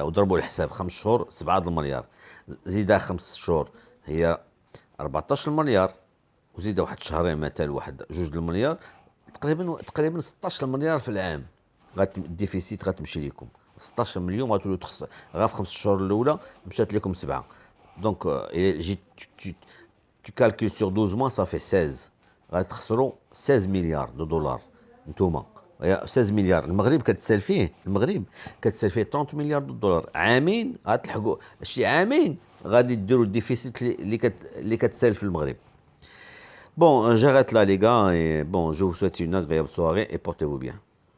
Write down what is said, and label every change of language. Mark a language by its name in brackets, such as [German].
[Arabic] وضربوا الحساب 5 شهور 7 المليار، زيدها 5 شهور هي 14 مليار، وزيدها واحد شهرين مثلا واحد 2 المليار. تقريبا 16 مليار في العام. الديفيسيت غتمشي لكم 16 مليون. غتولوا غير في 5 شهور الاولى مشات لكم 7. دونك جيت [French] tu calcules sur 12 mois, ça fait 16. [Arabic] غتخسروا 16 مليار دو دولار نتوما. 16 مليار. المغرب كتسال فيه 30 مليار دو دولار. عامين غتلحقوا شي عامين غادي ديروا الديفيسيت اللي كتسال في المغرب. [French] Bon, j'arrête là les gars et bon, je vous souhaite une agréable soirée et portez-vous bien.